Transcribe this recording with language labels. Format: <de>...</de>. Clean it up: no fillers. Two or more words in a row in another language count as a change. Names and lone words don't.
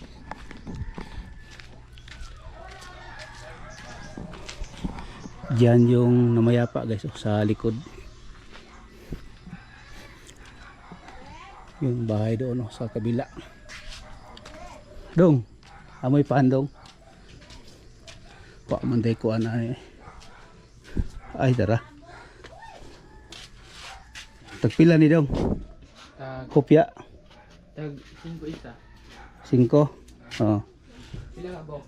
<tl>Diyan yung namayapa guys oh, sa likod. Yung bahay doon oh, sa kabila.</tl> <ceb>Dong, amoy paan dong. Pa manday ko ana eh.</ceb> <tl>Ay tara.</tl> <ceb>Tagpila ni dong. Kopya. Tag 5 isa. 5. Oh. Pila ka bo?</ceb>